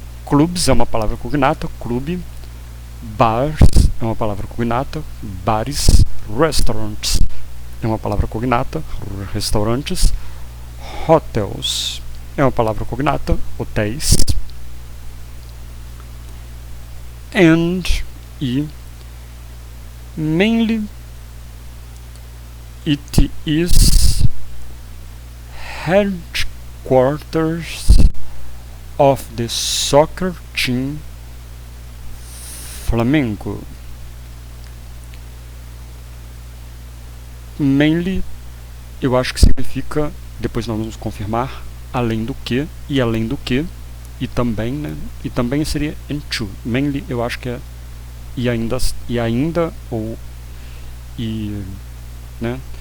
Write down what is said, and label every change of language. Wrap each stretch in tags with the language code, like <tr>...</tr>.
<pt>Clubs é uma palavra cognata, clube. Bars é uma palavra cognata, bares. Restaurants é uma palavra cognata, restaurantes. Hotels é uma palavra cognata, hotéis.</pt> <en>And e mainly it is headquarters of the soccer team Flamengo.</en> <pt>Mainly, eu acho que significa, depois nós vamos confirmar, além do que, e além do que, e também, né? E também seria into. Mainly, eu acho que é e ainda, ou e, né?</pt>